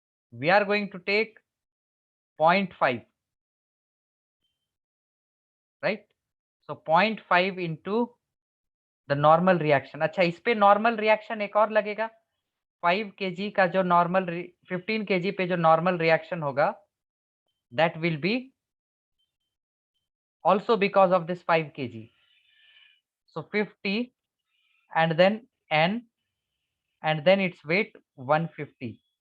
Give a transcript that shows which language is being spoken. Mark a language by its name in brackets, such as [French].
[English] We are going to take 0.5, right? So 0.5 into the normal reaction. [Hindi] अच्छा, इस पे normal reaction एक और लगेगा. 5 kg का जो नॉर्मल 15 kg पे जो नॉर्मल रिएक्शन होगा [English] that will be also because of this 5 kg. So 50 and then N and then its weight 150.